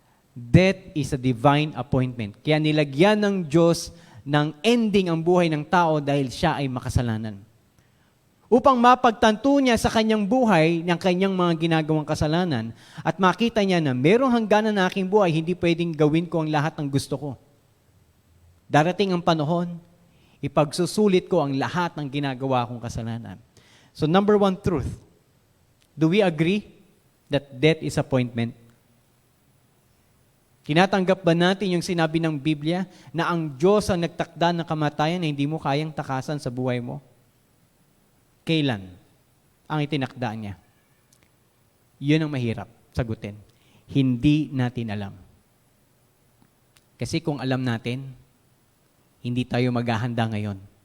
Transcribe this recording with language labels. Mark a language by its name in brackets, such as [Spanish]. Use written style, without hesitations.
[English] Death is a divine appointment. [Filipino] Kaya nilagyan ng Diyos ng ending ang buhay ng tao dahil siya ay makasalanan. Upang mapagtanto niya sa kanyang buhay ng kanyang mga ginagawang kasalanan at makita niya na merong hangganan na aking buhay, hindi pwedeng gawin ko ang lahat ng gusto ko. Darating ang panahon, ipagsusulit ko ang lahat ng ginagawa kong kasalanan. [English] So number one truth, do we agree that death is appointment? [Filipino] Tinatanggap ba natin yung sinabi ng Biblia na ang Diyos ang nagtakda ng kamatayan na hindi mo kayang takasan sa buhay mo? Kailan ang itinakda niya? Yun ang mahirap sagutin. Hindi natin alam. Kasi kung alam natin, hindi tayo maghahanda ngayon.